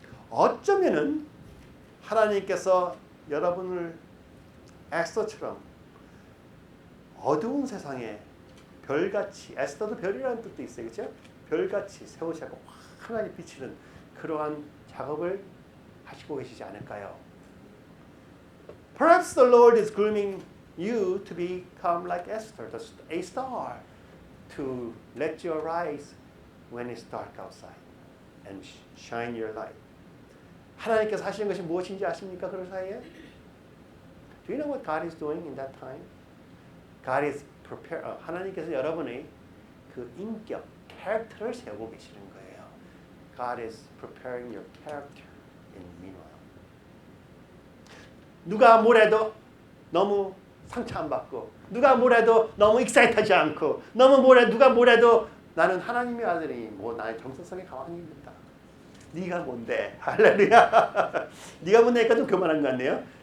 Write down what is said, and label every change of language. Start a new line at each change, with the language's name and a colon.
Korean: 어쩌면은 하나님께서 여러분을 에스더처럼 어두운 세상에 별같이, 에스더도 별이라는 뜻도 있어요, 그렇죠? 별같이 세우시고 환하게 비치는 그러한 작업을 하시고 계시지 않을까요?
English: Perhaps the Lord is grooming you to become like Esther, a star, to let you arise when it's dark outside and shine your light.
Korean: 하나님께서 하시는 것이 무엇인지 아십니까? 그 사이에?
English: Do you know what God is doing in that time? God is
Korean: 하나님께서 여러분의 그 인격, 캐릭터를 세우고 계시는 거예요.
English: God is preparing your character in the meanwhile.
Korean: 누가 뭐래도 너무 상처 안 받고, 누가 뭐래도 너무 익사이트하지 않고, 누가 뭐래도 나는 하나님의 아들이 나의 정체성의 가왕입니다. 네가 뭔데? 할렐루야. 네가 뭔데니까 좀 교만한 것 같네요.